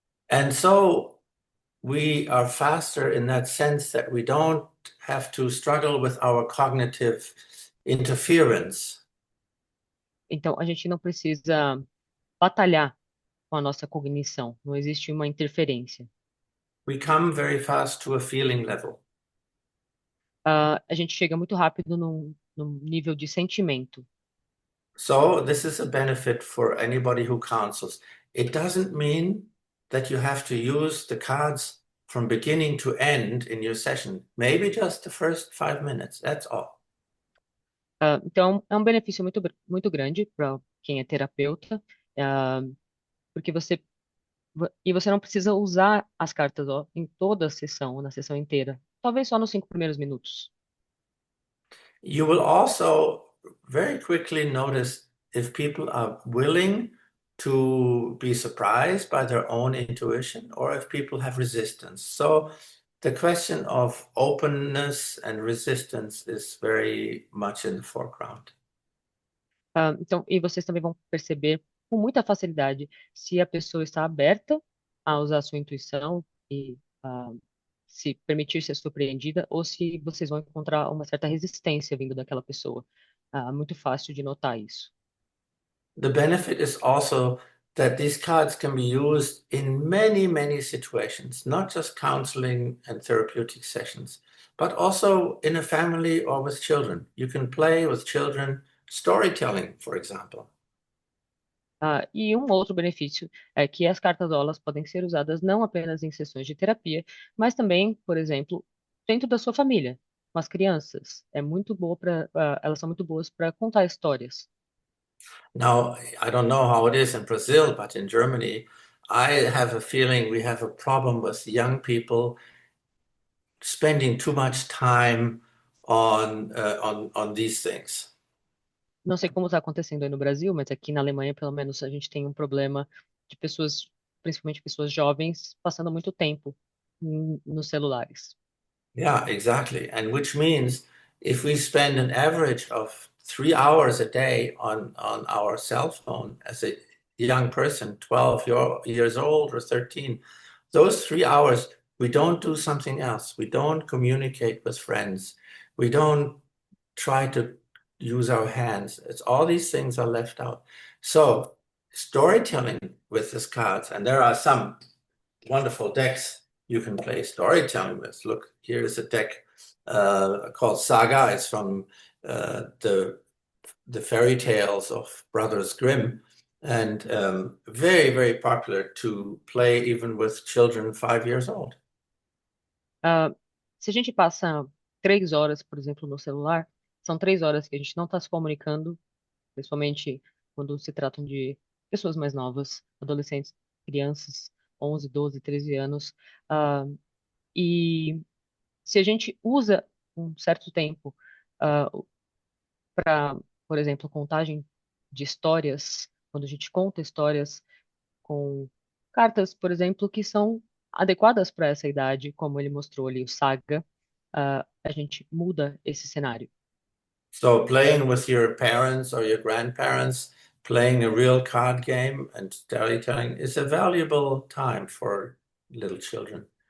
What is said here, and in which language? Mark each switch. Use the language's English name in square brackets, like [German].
[English] And so we are faster in that sense that we don't have to struggle with our cognitive interference. [Portuguese] Então, a gente não precisa batalhar com a nossa cognição. Não existe uma interferência. [English] We come very fast to a feeling level. [Portuguese] A gente chega muito rápido num nível de sentimento. [English] So this is a benefit for anybody who counsels. It doesn't mean that you have to use the cards from beginning to end in your session. Maybe just the first 5 minutes. That's all. [Portuguese] Então, é um benefício muito grande para quem é terapeuta, ah, porque você não precisa usar as cartas ó, em toda a sessão, na sessão inteira. Talvez só nos 5 primeiros minutos. [English] You will also very quickly notice if people are willing to be surprised by their own intuition or if people have resistance. So the question of openness and resistance is very much in the foreground. [Portuguese] Então, e vocês também vão perceber com muita facilidade se a pessoa está aberta a usar a sua intuição e se permitir ser surpreendida ou se vocês vão encontrar uma certa resistência vindo daquela pessoa. Muito fácil de notar isso. [English] The benefit is also that these cards can be used in many, many situations, not just counseling and therapeutic sessions, but also in a family or with children. You can play with children, storytelling, for example. [Portuguese] E um outro benefício é que as cartas olas podem ser usadas não apenas em sessões de terapia, mas também, por exemplo, dentro da sua família, com as crianças. Elas são muito boas para contar histórias. [English] Now, I don't know how it is in Brazil, but in Germany, I have a feeling we have a problem with young people spending too much time on these things. [Portuguese] Não sei como está acontecendo aí no Brasil, mas aqui na Alemanha, pelo menos, a gente tem um problema de pessoas, principalmente pessoas jovens, passando muito tempo nos celulares. [English] Yeah, exactly. And which means if we spend an average of 3 hours a day on our cell phone as a young person, 12 years old or 13, those 3 hours, we don't do something else. We don't communicate with friends. We don't try to use our hands. It's all these things are left out. So storytelling with these cards, and there are some wonderful decks you can play storytelling with. Look, here is a deck called Saga. It's from the fairy tales of Brothers Grimm, and very, very popular to play even with children 5 years old. [Portuguese] Ah, se a gente passa 3 horas, por exemplo, no celular, são 3 horas que a gente não está se comunicando, principalmente quando se tratam de pessoas mais novas, adolescentes, crianças, 11, 12, 13 anos. Ah, e se a gente usa um certo tempo para, por exemplo, contagem de histórias, quando a gente conta histórias com cartas, por exemplo, que são adequadas para essa idade, como ele mostrou ali, o Saga, a gente muda esse cenário. [English] So playing with your parents or your grandparents, playing a real card game and storytelling is a valuable time for little children.